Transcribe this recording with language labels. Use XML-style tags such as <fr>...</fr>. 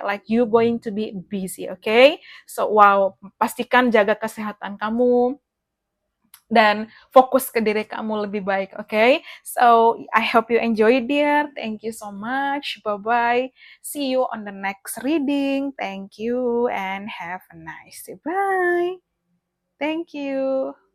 <en>Like you going to be busy, okay?</en> <id>So wow, pastikan jaga kesehatan kamu dan fokus ke diri kamu lebih baik, okay?</id> <en>So I hope you enjoy, dear. Thank you so much. Bye bye. See you on the next reading. Thank you and have a nice day. Bye. Thank you.</en>